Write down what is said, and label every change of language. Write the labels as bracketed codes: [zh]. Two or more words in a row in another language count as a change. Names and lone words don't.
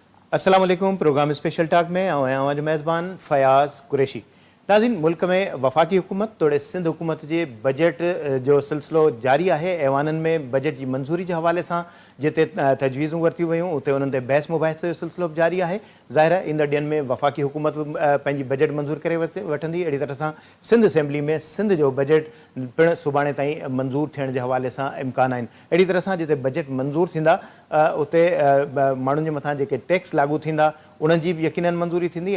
[ur] السلام علیکم۔ پروگرام سپیشل ٹاک میں آواز میزبان فیاض قریشی. [sd] नाज़रीन, मुल्क में वफाकी हुकूमत तोड़े सिंध हुकूमत जे बजट जो सिलसिलो जारी है। ऐवानन में बजट [ur] کی منظوری کے حوالے سے [sd] जिते तजवीज़ूं वरती वयूं उते उन्हनि ते बहस मुबाहिसे जो सिलसिलो जारी है। ज़ाहिर है ईंदड़ ॾींहनि में वफाकी हुकूमत पंहिंजी बजट मंजूर करे वठंदी। अहिड़ी तरह सां सिंध असेंबली में सिंध जो बजट पिण सुभाणे ताईं मंजूर थियण जे हवाले सां इम्कान आहिनि। अहिड़ी तरह सां जिते बजट मंजूर थींदा उते माण्हुनि जे मथां जेके टैक्स लागू थींदा उन्हनि जी बि यकीनन मंजूरी थींदी।